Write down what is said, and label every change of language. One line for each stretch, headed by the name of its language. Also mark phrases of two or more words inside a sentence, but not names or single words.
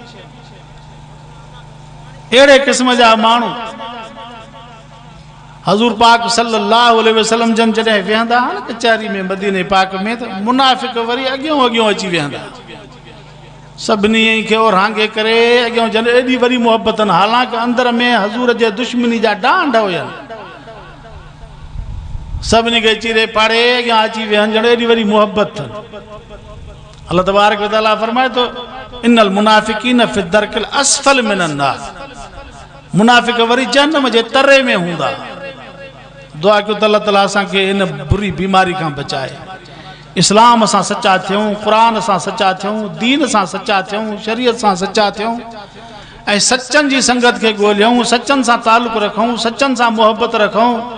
Sindhi: अहिड़े क़िस्म जा माण्हू हज़ूर पाक
Arabic: صلى الله عليه وسلم
Sindhi: जन जॾहिं वेहंदा न कचहरी में मदीने पाक में, त मुनाफ़िक़ वरी अॻियों अची वेहंदा, सभिनी खे ओरांगे करे अॻियों जन एॾी वरी मोहबत न, हालांकि अंदर में हज़ूर जे दुश्मनी जा डांड हुया, सभिनी खे चीरे पाड़े अॻियां अची वेहनि, ॼण एॾी वरी मोहबत अथनि।
Arabic: الله تبارك وتعالى
Sindhi: फरमाए थो,
Arabic: إن المنافقين في الدرك الأسفل من النار,
Sindhi: मुनाफ़िक़ वरी जहन्नम जे तरे में हूंदा। दुआ कयो त अल्लाह ताला असांखे इन बुरी बीमारी खां बचाए, इस्लाम सां सचा थियूं, क़ुरान सां सचा थियूं, दीन सां सचा थियूं, शरीयत सां सचा थियूं, ऐं सचनि जी संगत खे ॻोल्हियूं, सचनि सां तालुक़ रखूं, सचनि सां मोहबत रखूं।